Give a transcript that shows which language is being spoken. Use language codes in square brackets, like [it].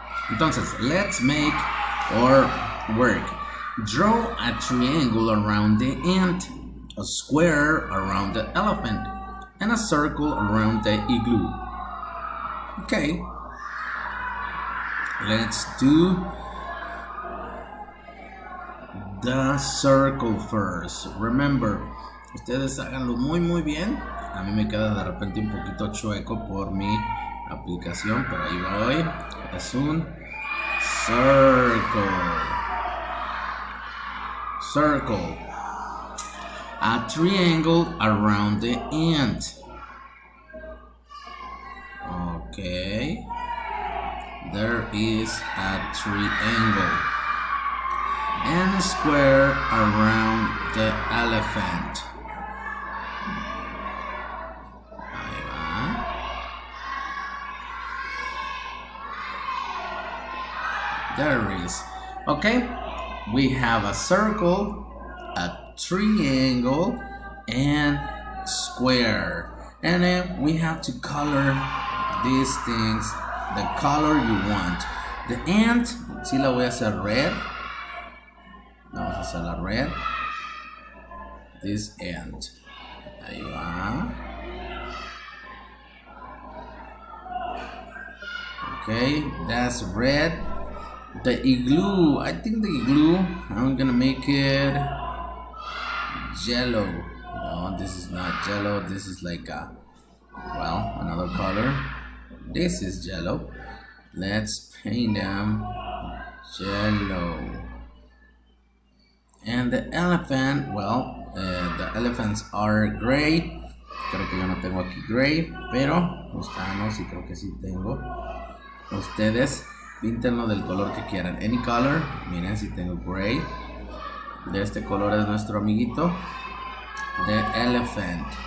[es] Entonces, [en] let's make our work. Draw a triangle around the ant, a square around the elephant, and a circle around the igloo. Okay. Let's do the circle first. Remember, [es] ustedes háganlo muy bien. A mí me queda de repente un poquito chueco por mi aplicación, pero ahí voy. Es un circle. [en] Circle. A triangle around the ant. Okay. There is a triangle and a square around the elephant. [es] Ahí va. [en] There is. Okay, we have a circle, a triangle, and square. And then we have to color these things the color you want. The ant, [es] sí la voy a hacer red. Vamos a hacerla red. [en] This ant. [es] Ahí va. [en] Okay, that's red. The igloo, I think the igloo, I'm gonna make it yellow. No, this is not yellow. This is like a, well, another color. This is yellow. Let's paint them yellow. And the elephant, well, the elephants are gray. [es] Creo que yo no tengo aquí gray, pero buscamos y creo que sí tengo. Ustedes píntenlo del color que quieran. [en] Any color. [es] Miren si tengo gray. De este color es nuestro amiguito. [en] The elephant.